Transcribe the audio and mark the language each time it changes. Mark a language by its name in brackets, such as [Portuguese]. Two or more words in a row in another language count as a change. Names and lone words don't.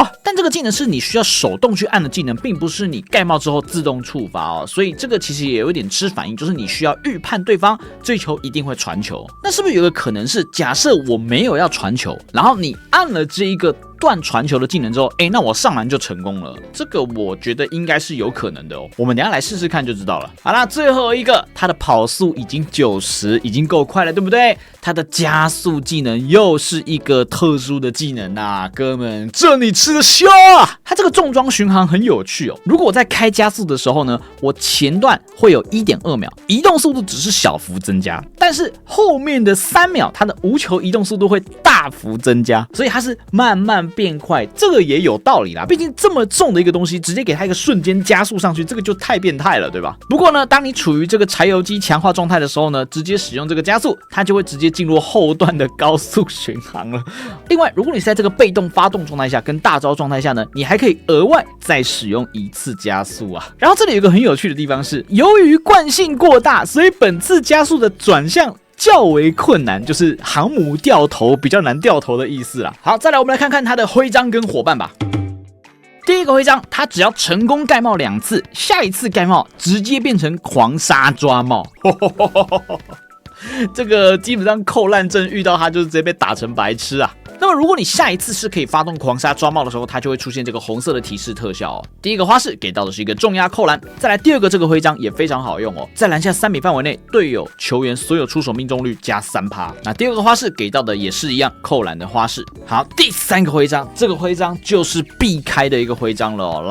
[Chinese] 但這個技能是你需要手動去按的技能，並不是你蓋帽之後自動觸發哦，所以這個其實也有點吃反應，就是你需要預判對方這球一定會傳球。那是不是有個可能是，假設我沒有要傳球，然後你按了這一個斷傳球的技能之後，那我上籃就成功了。這個我覺得應該是有可能的哦。我們等一下來試試看就知道了。好啦，最後一個，他的跑速已經90，已經夠快了，對不对？他的加速技能又是一個特殊的技能啊，哥們，這你吃得消啊！他這個重裝巡航很有趣哦。如果我在開加速的時候呢，我前段會有 1.2 秒，移動速度只是小幅增加，但是後面的3秒，它的無球移動速度會大幅增加，所以它是慢慢变快，這個也有道理啦。畢竟這麼重的一個東西，直接給它一個瞬間加速上去，這個就太變態了，對吧？不過呢，當你處於這個柴油機強化狀態的時候呢，直接使用這個加速，它就會直接進入後段的高速巡航了。另外，如果你是在這個被動發動狀態下跟大招狀態下呢，你還可以額外再使用1次加速啊。然後這裡有一個很有趣的地方是，由於慣性過大，所以本次加速的轉向較為困難，就是航母掉頭比較難掉頭的意思啦。好，再來我們来看看他的徽章跟夥伴吧。第一個徽章，他只要成功蓋帽2次，下一次蓋帽直接變成狂殺抓帽。這個基本上扣爛陣遇到他就是直接被打成白痴啊。那麼如果你下一次是可以發动狂殺抓帽的时候，它就會出現這個紅色的提示特效哦。第一個花式給到的是一個重壓扣籃，再來第二個這個徽章也非常好用哦，在籃下3米範圍內，隊友球員所有出手命中率加3%。那第二個花式給到的也是一樣扣籃的花式。好，第3個徽章，這個徽章就是避開的一個徽章了哦。